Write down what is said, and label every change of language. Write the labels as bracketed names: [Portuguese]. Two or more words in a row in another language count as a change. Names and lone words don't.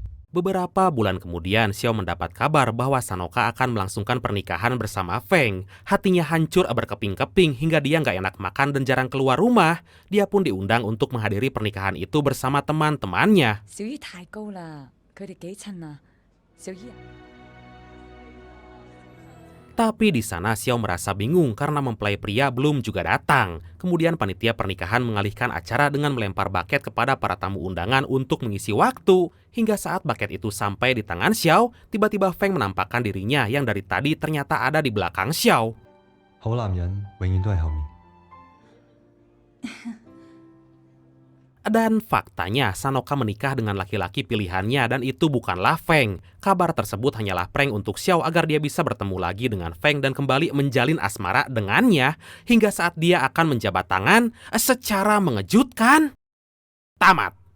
[Indonesian] Beberapa bulan kemudian, Xiao mendapat kabar bahwa Sanoka akan melangsungkan pernikahan bersama Feng. Hatinya hancur berkeping-keping hingga dia nggak enak makan dan jarang keluar rumah. Dia pun diundang untuk menghadiri pernikahan itu bersama teman-temannya. [Cantonese] 小姨太高啦，佢哋幾襯啊？小姨啊， [Indonesian] Tapi di sana Xiao merasa bingung karena mempelai pria belum juga datang. Kemudian panitia pernikahan mengalihkan acara dengan melempar buket kepada para tamu undangan untuk mengisi waktu. Hingga saat buket itu sampai di tangan Xiao, tiba-tiba Feng menampakkan dirinya yang dari tadi ternyata ada di belakang Xiao. [Cantonese] 好男人永遠都係後面。 [Indonesian] Dan faktanya Sanoka menikah dengan laki-laki pilihannya dan itu bukanlah Feng. Kabar tersebut hanyalah prank untuk Xiao agar dia bisa bertemu lagi dengan Feng dan kembali menjalin asmara dengannya. Hingga saat dia akan menjabat tangan, secara mengejutkan, tamat.